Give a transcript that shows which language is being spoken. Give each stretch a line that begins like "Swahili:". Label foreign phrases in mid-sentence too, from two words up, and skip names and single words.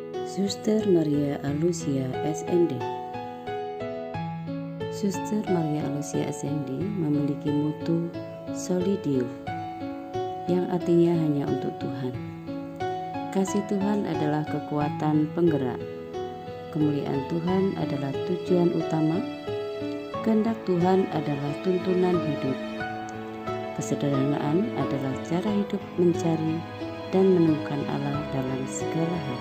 Indonesian: Suster Maria Alucia SND. Suster Maria Alucia SND memiliki mutu
Latin: Soli Deo,
Indonesian: yang artinya hanya untuk Tuhan. Kasih Tuhan adalah kekuatan penggerak. Kemuliaan Tuhan adalah tujuan utama. Kehendak Tuhan adalah tuntunan hidup. Kesederhanaan adalah cara hidup mencari dan menemukan Allah dalam segala hal.